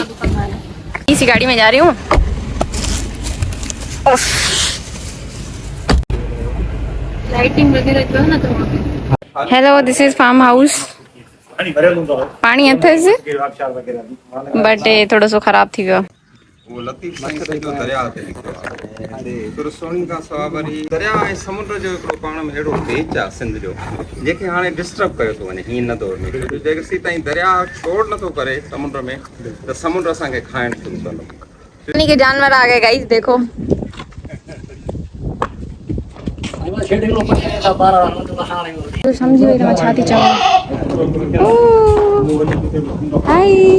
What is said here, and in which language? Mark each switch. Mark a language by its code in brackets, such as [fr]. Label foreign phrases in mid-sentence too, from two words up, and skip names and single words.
[hi] इसी गाड़ी में जा रही हूँ। लाइटिंग वगैरह जो है ना तो [en] Hello this is farm house. [sd] पानी अथस बट थोड़ो सो ख़राब थी वियो। वो लतीफ़ साईं सॼो दरिया ते लिखियो आहे। फिर सोणी खां सवाइ वरी दरिया ऐं समुंड जो हिकिड़ो पाण में अहिड़ो पेच आहे सिंध जो जेके हाणे डिस्टर्ब कयो थो वञे हीअं न दौर में। जेसीं ताईं दरिया छोड़ नथो करे समुंड में त समुंड असांखे खाइण शुरू कंदो। [hi] पानी के जानवर आ गए गाइस देखो। [sd] तो समझी वई त छा थी चवां। [en] हाय